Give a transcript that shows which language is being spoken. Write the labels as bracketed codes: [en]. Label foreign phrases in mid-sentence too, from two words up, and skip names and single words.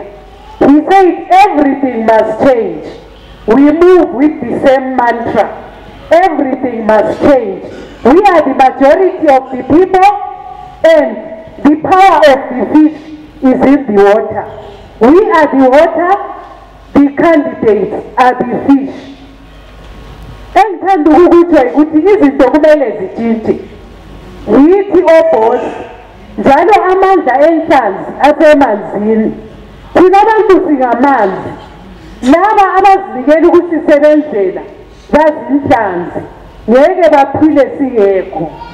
[en] He said everything must change. We move with the same mantra. Everything must change. We are the majority of the people, and the power of the fish is in the water. We are the water, the candidates are the fish. [nd] Engithanda ukutshwa ukuthi izinto kumele zitshintshe. Yithi obhosi njalo amandla enhlanzi asemanzini. Thina abantu singamanzi. Laba abazinikela ukusisebenzela bazinhlanzi ngeke baphile singekho.